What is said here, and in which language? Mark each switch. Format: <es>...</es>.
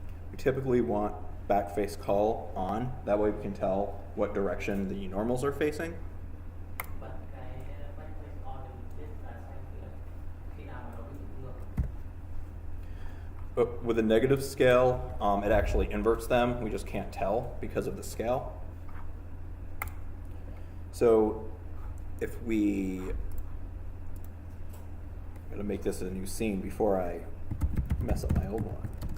<en>We typically want backface cull on. That way we can tell what direction the normals are facing.</en> <vi>bật cái backface on để mình biết là xem khi nào mà nó bị ngược.</vi> <en>But with a negative scale, it actually inverts them. We just can't tell because of the scale. So if I'm gonna make this a new scene before I mess up my old one.</en>